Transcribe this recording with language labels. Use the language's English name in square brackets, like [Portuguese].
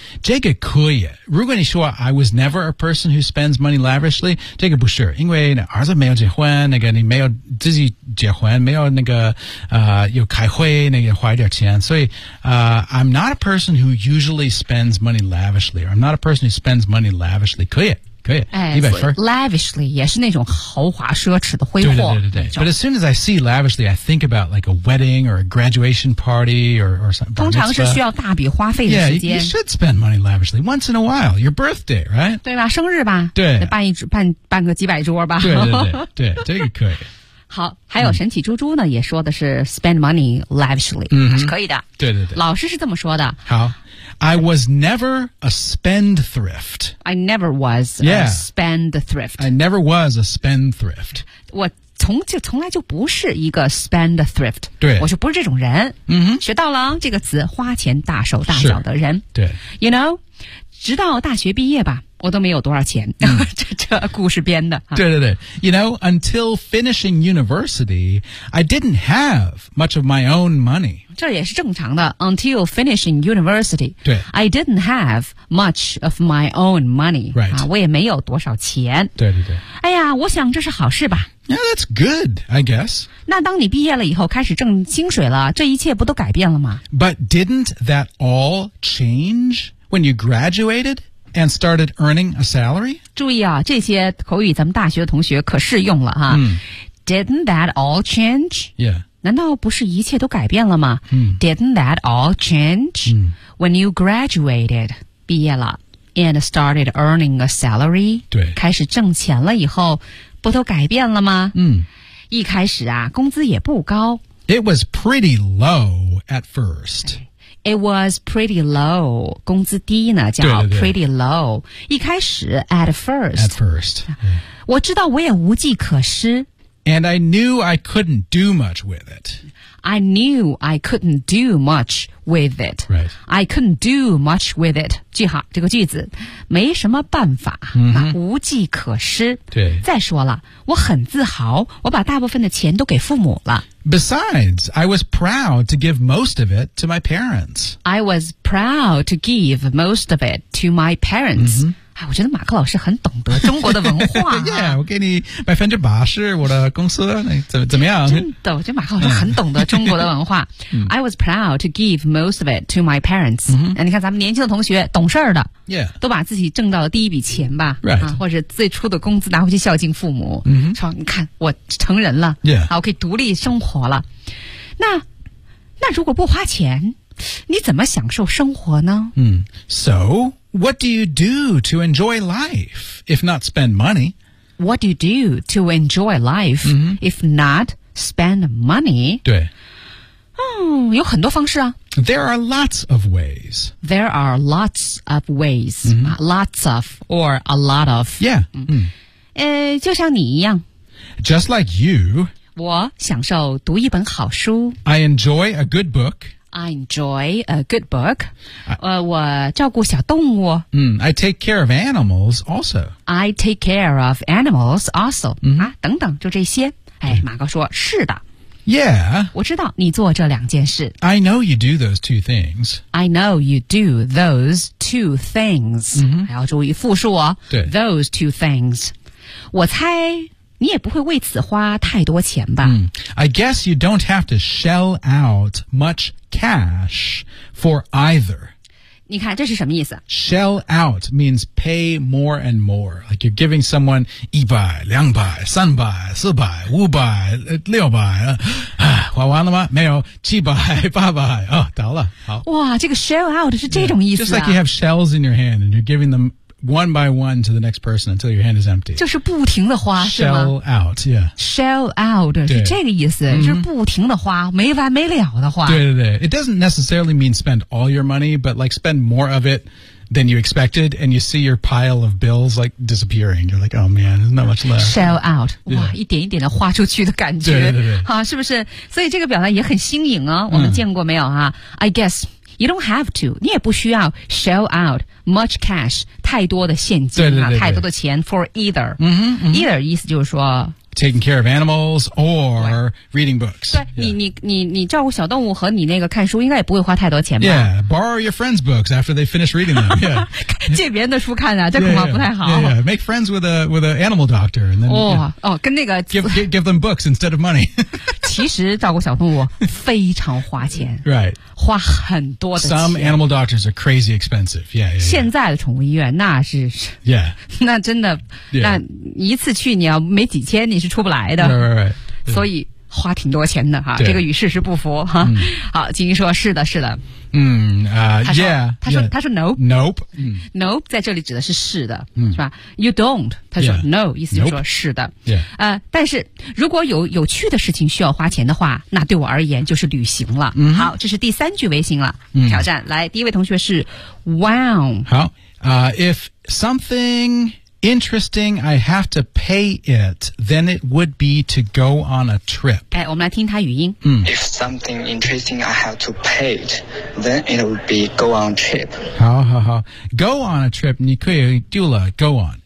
[Chinese] 这个可以如果你说 [English] I was never a person who spends money lavishly [Chinese] 这个不是因为儿子没有结婚那个你没有自己结婚没有那个有开会那个花一点钱所以 [English] I'm not a person who usually spends money lavishly [Chinese] or I'm not a person who spends money lavishly 可以可以、哎、100分 lavishly 也是那种豪华奢侈的挥霍对对对对对 [English] but as soon as I see lavishly I think about like a wedding or a graduation party or something [Chinese] 通常是需要大笔花费的时间 [English] yeah, you should spend money lavishly once in a while your birthday right [Chinese] 对吧生日吧对办个几百桌吧对对对对这个可以好还有神奇猪猪呢、嗯、也说的是 spend money lavishly、嗯、还是可以的对对对老师是这么说的 [English] 好I was never a spendthrift. I never was、 yeah. a spendthrift. I never was a spendthrift. [Chinese] 我从来就不是一个 spendthrift. 对。我就不是这种人。 Mm-hmm. 学到了这个词花钱大手大脚的人。对。 You know, 直到大学毕业吧我都没有多少钱。Mm. 这故事编的。对对对。 [English] You know, until finishing university, I didn't have much of my own money. [Chinese] 这也是正常的 [English] until finishing university [Chinese] 对 [English] I didn't have much of my own money、 right. [Chinese] 啊、我也没有多少钱对对对哎呀我想这是好事吧 [English] Yeah, that's good, I guess [Chinese] 那当你毕业了以后开始挣薪水了这一切不都改变了吗 [English] But didn't that all change when you graduated and started earning a salary? [Chinese] 注意啊这些口语咱们大学的同学可适用了哈、嗯、 [English] Didn't that all change? Yeah [Chinese] 难道不是一切都改变了吗、嗯、 [English] Didn't that all change、嗯、 when you graduated [Chinese] 毕业了 [English] and started earning a salary [Chinese] 对开始挣钱了以后不都改变了吗嗯，一开始啊工资也不高 [English] It was pretty low at first It was pretty low [Chinese] 工资低呢叫 [English] pretty low [Chinese] 对对对一开始 [English] at first、嗯、 [Chinese] 我知道我也无计可施 [English] And I knew I couldn't do much with it. I knew I couldn't do much with it. Right. I couldn't do much with it. [Chinese] 记好这个句子，没什么办法， mm-hmm. 无计可施。对。再说了，我很自豪，我把大部分的钱都给父母了。 [English] Besides, I was proud to give most of it to my parents. I was proud to give most of it to my parents.、 Mm-hmm. [Chinese] 我觉得马克老师很懂得中国的文化、啊。 yeah, 我给你80%我的公司怎么样真的我觉得马克老师很懂得中国的文化。 [English] I was proud to give most of it to my parents.、 Mm-hmm. [Chinese] 啊、你看咱们年轻的同学懂事儿的、 [English] yeah. [Chinese] 都把自己挣到了第一笔钱吧、 [English] right. [Chinese] 啊、或者最初的工资拿回去孝敬父母、 mm-hmm. 说你看我成人了、 [English] yeah. [Chinese] 啊、我可以独立生活了。那如果不花钱你怎么享受生活呢、 mm. [English] So,What do you do to enjoy life, if not spend money? What do you do to enjoy life,、 mm-hmm. if not spend money? [Chinese] 对、嗯、有很多方式啊。 [English] There are lots of ways. There are lots of ways.、 Mm-hmm. Lots of or a lot of. Yeah.、 [Chinese] 嗯嗯、就像你一样。 [English] Just like you. [Chinese] 我享受读一本好书。 [English] I enjoy a good book. I enjoy a good book. [Chinese] 我照顾小动物。 [English] Mm, I take care of animals also. I take care of animals also.、 Mm-hmm. [Chinese] 啊、等等就这些。哎、马哥说是的。 [English] Yeah. [Chinese] 我知道你做这两件事。 [English] I know you do those two things. I know you do those two things.、 Mm-hmm. [Chinese] 还要注意复述哦。对。 [English] Those two things. [Chinese] 我猜你也不会为此花太多钱吧。 Mm. [English] I guess you don't have to shell out much cash for either. [Chinese] 你看这是什么意思 [English] Shell out means pay more and more. Like you're giving someone 100, 200, 300, 400, 500, 600, [Chinese] 花完了吗没有 [English] 700, 800, [Chinese] 哦倒了好。哇这个 shell out 是这种意思啊。 [English] Yeah, just like you have shells in your hand and you're giving themone by one to the next person until your hand is empty. [Chinese] 就是不停的花 [English] Shell out, yeah. [Chinese] Shell out, 是这个意思、 mm-hmm. 就是不停的花没完没了的花。对对对。 [English] It doesn't necessarily mean spend all your money, but like spend more of it than you expected, and you see your pile of bills like disappearing. You're like, oh man, there's not much left. Shell out. [Chinese] 哇，一点一点的花出去的感觉。对对对。好，是不是？所以这个表达也很新颖哦，我们见过没有啊？ [English] I guess you don't have to. [Chinese] 你也不需要 [English] shell out much cash, [Chinese] 太多的现金，对对对对，太多的钱 for either. Either 意思就是说 [English] taking care of animals or reading books. [Chinese] 对、yeah. 你照顾小动物和你那个看书应该也不会花太多钱吧。 [English] Yeah, borrow your friends' books after they finish reading them. Yeah. [Chinese] 借别人的书看啊，这恐怕不太好。 [English] Yeah, yeah. Make friends with an animal doctor. And then, [Chinese] Oh, 跟那个。 [English] Give them books instead of money. [Chinese] 其实照顾小动物非常花钱。 [English] Right. [Chinese] 花很多的钱。 [English] Some animal doctors are crazy expensive. Yeah, yeah, yeah. [Chinese] 现在的宠物医院那是。 [English] Yeah. [Chinese] 那真的、 [English] yeah. [Chinese] 那一次去你要没几千你是出不来的 [English] right. [Chinese] 所以花挺多钱的哈、啊、这个与事实不符哈、啊、好金鱼说是的是的嗯他说 nope 在这里指的是是的、是吧 you don't 他说、 [English] yeah. [Chinese] no 意思就是说是的、 [English] nope. [Chinese] 但是如果有趣的事情需要花钱的话那对我而言就是旅行了、好这是第三句微信了、挑战来第一位同学是 wow [English] 好、if somethinginteresting, I have to pay it, then it would be to go on a trip. [Chinese] 哎，我们来听他语音。 [English] If something interesting, I have to pay it, then it would be go on a trip. [Chinese] 好好好。 [English] Go on a trip, [Chinese] 你可以丢了 [English] go on.